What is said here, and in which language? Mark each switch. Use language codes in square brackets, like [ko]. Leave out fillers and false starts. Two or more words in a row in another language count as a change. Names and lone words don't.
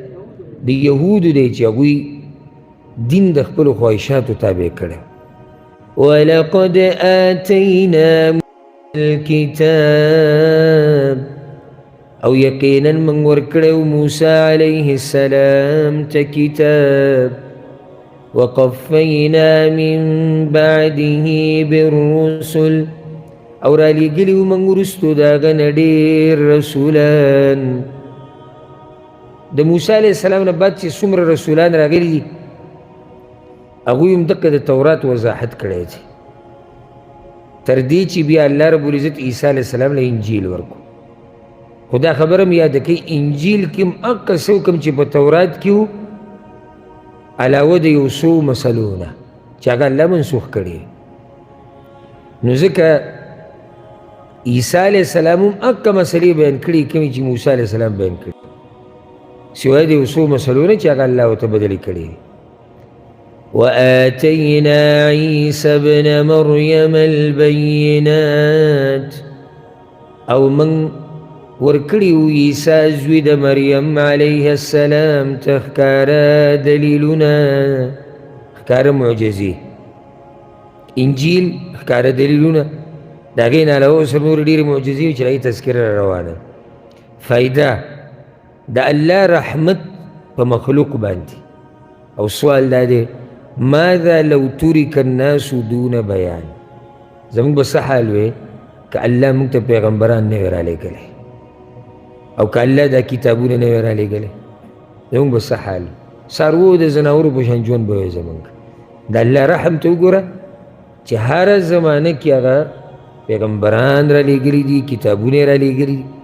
[ps] د یهودو دی چې هغوی دین د خپلو خواهشاتو تابع کړی. [ar] ولقد آتینا الکتاب، [ps] او یقینا من ورکړی موسی [ar] علیه السلام [ps] ته کتاب. [ar] وقفینا من بعده بالرسل، [ps] او را لیږلي وو موږ وروستو د هغه نه ډېر رسولان. د موسی [ar] علیه السلام [ps] نه بعد چې څومره رسولان راغلي دي هغوی هم دقه د تورات وضاحت کړی دی، تر دې چې بیا الله [ar] رب العزت [ps] عیسی [ar] علیه السلام [ps] له انجیل ورکو. خو دا خبره م یاده کوي انجیل کې هم هغه څه وکړم چې په تورات کې وو علاوه د یو څو مسلو نه چې هغه الله منسوخ کړي. نو ځکه عیسی [ar] علیه السلام [ps] هم هغه مسلې بیان کړي کومې چې موسی [ar] علیه السلام [ps] بیان کړي، سوای د یو څو مسلو نه چې هغه الله ورته بدلې کړي. [ar] وآتينا عيسى ابن مريم البينات، [ps] او من ورکړیو عیسی زوی د مریم [ar] علیه السلام [ps] ته ښکاره دلیلونه، ښکاره معجزې. انجیل ښکاره دلیلونه، د هغې نه علاوه اوس نورې ډېرې معجزې وي چې هغې تذکره روانه. فایده د الله رحمت په مخلوق باندې. او سوال دا دی [ar] ماذا لو ترک الناس دون بیان؟ [ps] زموږ به څه حال وی که الله موږ ته پیغمبران نه وی رالیږلی او که الله دا کتابونه نه وی رالیږلی، زموږ به څه حال؟ څاروو د ځناورو په شان ژوند به وی زموږ. د الله رحم ته وګوره چې هره زمانه کې هغه پیغمبران رالیږلي دي، کتابونه یې رالیږلي دي.